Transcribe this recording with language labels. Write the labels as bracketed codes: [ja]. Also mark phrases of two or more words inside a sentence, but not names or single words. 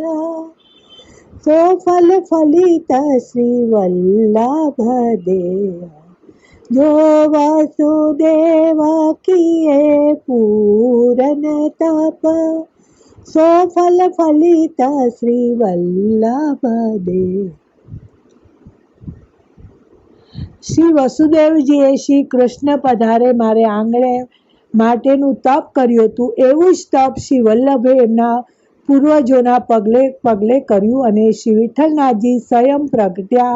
[bra] सो फल फलित श्री वल्लभ देह. जो वसुदेव किए पूरन तप सो फल फलित श्री वल्लभ देह. [gu] શ્રી વસુદેવજીએ શ્રી કૃષ્ણ પધારે મારે આંગણે માટેનું તપ કર્યું હતું. એવું જ તપ શ્રી વલ્લભે એમના પૂર્વજોના પગલે પગલે કર્યું અને શ્રી વિઠ્ઠલનાથજી સ્વયં પ્રગટ્યા.